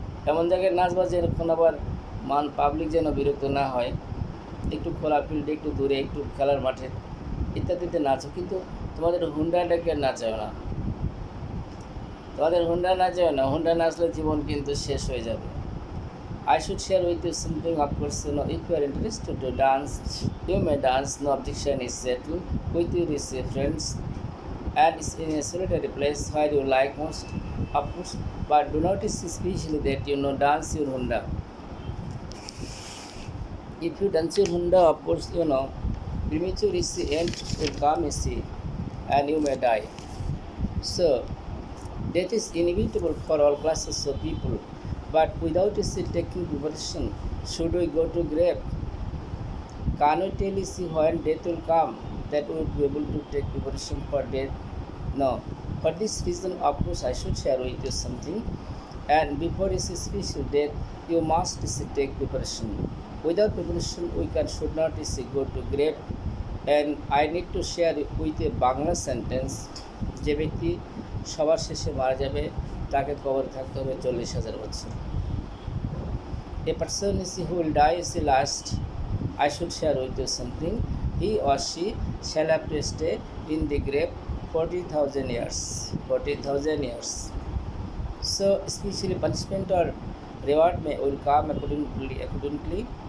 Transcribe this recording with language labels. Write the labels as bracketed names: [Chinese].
[Bangla] এমন জায়গায় নাচবা যেরকম আবার পাবলিক যেন বিরক্ত না হয়। একটু খোলা ফিল্ডে, একটু দূরে, একটু খেলার মাঠে ইত্যাদিতে নাচো, কিন্তু তোমাদের হুন্ডাটাকে নাচাও না। তোমাদের হুন্ডা নাচাও না, হুন্ডা নাচলে জীবন কিন্তু শেষ হয়ে যাবে। [English] I should share with you something, of course, you know, if you are interested to dance, you may dance, no objection is settled with your friends, and it's in a solitary place where you like most, of course, but do not especially that you know dance your Honda. If you dance your Honda, of course, you know, premature is the end will come, you see, and you may die. So, death is inevitable for all classes of people. But without taking preparation, should we go to grave? Can we tell when death will come that we will be able to take preparation for death? No. For this reason, of course, I should share with you something. And before this special death, you must take preparation. Without preparation, we should not go to grave. And I need to share with a Bangla sentence. [Bangla] যে ব্যক্তি সবার শেষে মারা যাবে তাকে কবর থাকতে হবে 40,000 বছর। [English] A person who will die is the last. I should share with you something. He or she shall have to stay in the grave 40,000 years. 40,000 years. So, especially punishment or reward will come accordingly.